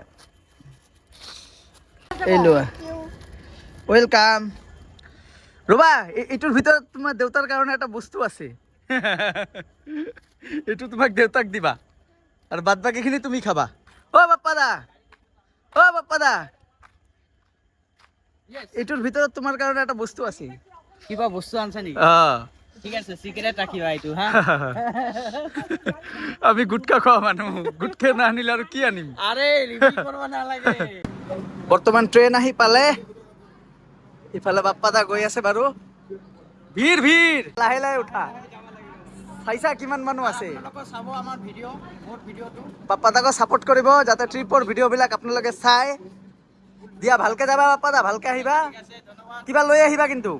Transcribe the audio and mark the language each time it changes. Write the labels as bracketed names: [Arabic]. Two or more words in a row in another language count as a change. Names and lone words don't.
[Assamese] এই লোৱা ৱেলকাম ৰবা এইটোৰ ভিতৰত তোমাৰ দেউতাৰ কাৰণে এটা বস্তু আছে এইটো তোমাক দেউতাক দিবা আৰু বাদ বাকীখিনি তুমি খাবা অ বাপ্পা দা এইটোৰ ভিতৰত তোমাৰ কাৰণে এটা বস্তু আছে কিবা বস্তু আনছে নেকি ঠিক আছে সিক্রেট রাখিবা এইটো হা আমি গুটকা খোৱা মানুহ গুটকা না আনিলে আৰু কি আনিম আরে রিভিল করবা না লাগে বৰ্তমান ট্ৰেইন আহি পালে ইফালে বাপ্পা দা গৈ আছে বাৰু ভিৰ লাহে উঠা চাইছা কিমান মানুহ আছে চাব আমাৰ ভিডিও মোৰ ভিডিওটো বাপ্পা দাক সাপোর্ট কৰিব যাতে ট্ৰিপৰ ভিডিঅ'বিলাক আপোনালোকে চাই দিয়া ভালকে যাবা বাপ্পা দা ভালকে আহিবা কিবা লৈ আহিবা কিন্তু